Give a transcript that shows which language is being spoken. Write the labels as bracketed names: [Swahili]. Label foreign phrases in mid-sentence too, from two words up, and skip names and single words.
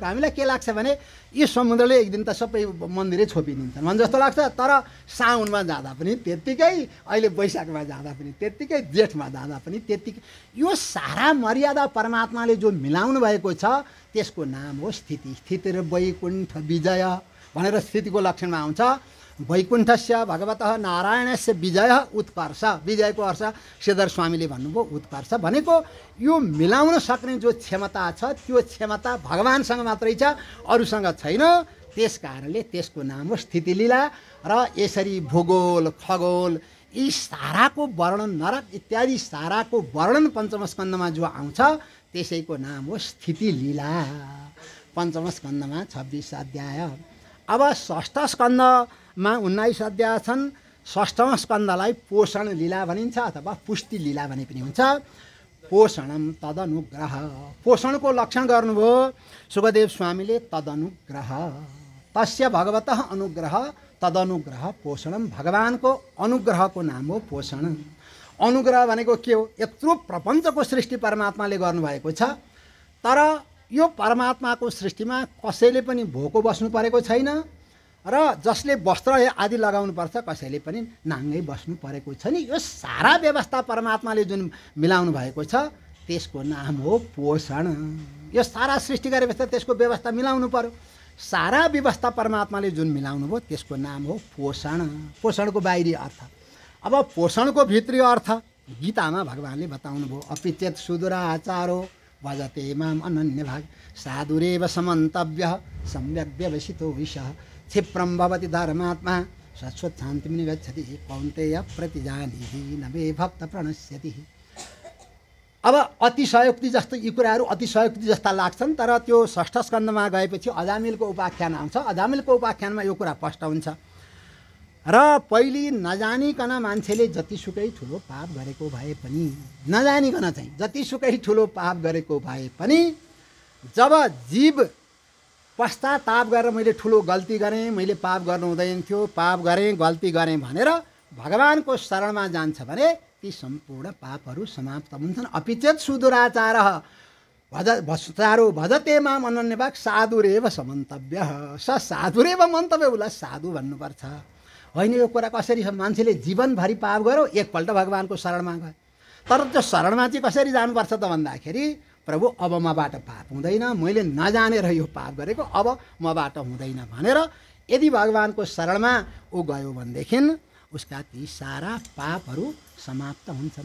[Nepali] हामीलाई के लाग्छ भने यो समुद्रले एक दिन त सबै मन्दिरै छोपिदिन्छ मन जस्तो लाग्छ। तर साउनमा जाँदा पनि त्यत्तिकै, अहिले वैशाखमा जाँदा पनि त्यत्तिकै, जेठमा जाँदा पनि त्यत्तिकै। यो सारा मर्यादा परमात्माले जो मिलाउनु भएको छ, त्यसको नाम हो स्थिति। स्थिति र वैकुण्ठ विजय भनेर स्थितिको लक्षणमा आउँछ। [Sanskrit] वैकुण्ठस्य भगवतः नारायणस्य विजय उत्कर्ष। [Nepali] विजयको अर्थ श्रीधर स्वामीले भन्नुभयो उत्कर्ष भनेको यो मिलाउन सक्ने जो क्षमता छ, त्यो क्षमता भगवानसँग मात्रै छ, अरूसँग छैन। त्यस कारणले त्यसको नाम हो स्थिति लीला। र यसरी भूगोल, खगोल, यी साराको वर्णन, नरक इत्यादि साराको वर्णन पञ्चम स्कन्धमा जो आउँछ, त्यसैको नाम हो स्थिति लीला। पञ्चम स्कन्धमा 26 अध्याय। अब षष्ठ स्कन्धमा 19 अध्याय छन्। षष्ठम स्कन्धलाई पोषण लीला भनिन्छ अथवा पुष्टि लीला भने पनि हुन्छ। [Sanskrit] पोषणम तदनुग्रह। [Nepali] पोषणको लक्षण गर्नुभयो सुखदेव स्वामीले। [Sanskrit] तदनुग्रह, तस्य भगवतः अनुग्रह, तदनुग्रह पोषणम। [Nepali] भगवानको अनुग्रहको नाम हो पोषण। अनुग्रह भनेको के हो? यत्रो प्रपञ्चको सृष्टि परमात्माले गर्नुभएको छ, तर यो परमात्माको सृष्टिमा कसैले पनि भोको बस्नु परेको छैन, र जसले वस्त्र आदि लगाउनु पर्छ कसैले पनि नाङ्गै बस्नु परेको छैन। यो सारा व्यवस्था परमात्माले जुन मिलाउनु भएको छ, त्यसको नाम हो पोषण। यो सारा सृष्टि गरेपछि त्यसको व्यवस्था मिलाउनु पर्यो। सारा व्यवस्था परमात्माले जुन मिलाउनु भयो, त्यसको नाम हो पोषण। पोषणको बाहिरी अर्थ। अब पोषणको भित्री अर्थ गीतामा भगवानले बताउनु भयो। [Sanskrit] अपिचेत सुदुराचारो भजते माम अनन्य भाग, साधुरेव समन्तव्यः सम्यक् व्यवसितो विषः, क्षिप्रं भवति धर्मात्मा शाश्वत शान्तिं निगच्छति, कौन्तेय प्रतिजानीहि न मे भक्त प्रणश्यति। [Nepali] अब अतिशयोक्ति जस्तो यी कुराहरू अतिशयोक्ति जस्ता लाग्छन्, तर त्यो षष्ठ स्कन्धमा गएपछि अजामिलको उपाख्यान आउँछ। अजामिलको उपाख्यानमा यो कुरा स्पष्ट हुन्छ। र पहिले नजानिकन मान्छेले जतिसुकै ठुलो पाप गरेको भए पनि नजानिकन चाहिँ जतिसुकै ठुलो पाप गरेको भए पनि जब जीव पश्चाताप गरेर मैले ठुलो गल्ती गरेँ, मैले पाप गर्नु हुँदैन थियो, पाप गरेँ, गल्ती गरेँ भनेर भगवानको शरणमा जान्छ भने ती सम्पूर्ण पापहरू समाप्त हुन्छन्। [Sanskrit] अपिचेत सुदुराचार भजचारो भजते माम अनन्यभाग साधुरेव समन्तव्य। स साधुरेव मन्तव्य, [Nepali] उसलाई साधु भन्नुपर्छ। होइन यो कुरा कसरी छ, मान्छेले जीवनभरि पाप गर्यो, एकपल्ट भगवानको शरणमा गयो। तर त्यो शरणमा चाहिँ कसरी जानुपर्छ त भन्दाखेरि प्रभु अब मबाट पाप हुँदैन, मैले नजानेर यो पाप गरेको, अब मबाट हुँदैन भनेर यदि भगवानको शरणमा ऊ गयो भनेदेखि उसका ती सारा पापहरू समाप्त हुन्छन्।